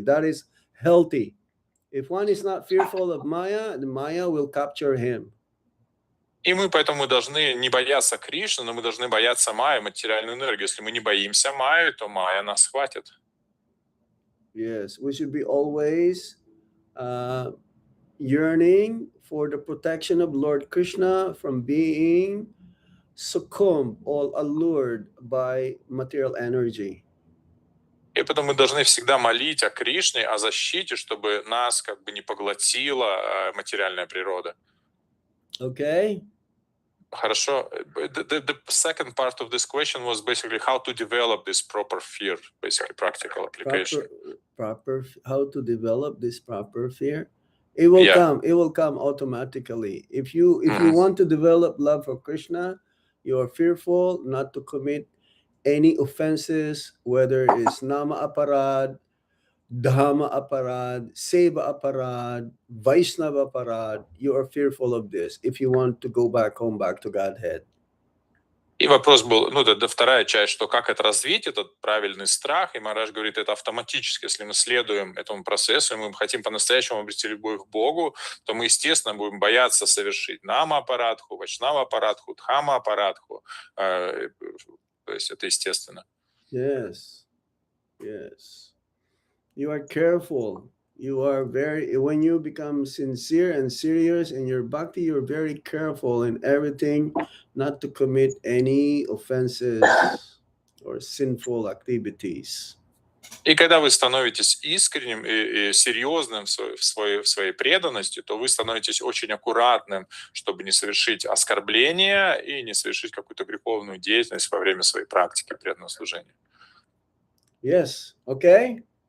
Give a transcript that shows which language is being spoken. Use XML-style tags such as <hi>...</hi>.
<en>That is healthy. If one is not fearful of Maya, the Maya will capture him.</en> <ru>И мы поэтому должны не бояться Кришны, но мы должны бояться Майи, материальную энергию. Если мы не боимся Майи, то Майя нас схватит.</ru> <en>Yes, we should be always yearning for the protection of Lord Krishna from being succumbed or allured by material energy.</en> <ru>И поэтому мы должны всегда молить о Кришне, о защите, чтобы нас как бы не поглотила материальная природа.</ru> <en>Okay?</en> <ru>Хорошо.</ru> <en>The second part of this question was basically how to develop this proper fear, basically practical application. Proper how to develop this proper fear. It will come. It will come automatically. If you want to develop love for Krishna, you are fearful not to commit any offenses, whether it's nama aparad, dhamma aparad, seva aparad, vaishnava aparad. You are fearful of this if you want to go back to Godhead.</en> <ru>И вопрос был, это вторая часть, что как это развить, этот правильный страх, и Махарадж говорит, это автоматически, если мы следуем этому процессу, и мы хотим по-настоящему обрести любовь к Богу, то мы, естественно, будем бояться совершить нама-апарадху, вайшнава-апарадху, дхамма-апарадху, то есть это естественно.</ru> <en>Yes. You are careful. You are when you become sincere and serious in your bhakti, you're very careful in everything not to commit any offenses or sinful activities.</en> <ru>И когда вы становитесь искренним и серьезным в своей преданности, то вы становитесь очень аккуратным, чтобы не совершить оскорбления и не совершить какую-то греховную деятельность во время своей практики преданного служения.</ru> <en>Yes, okay?</en>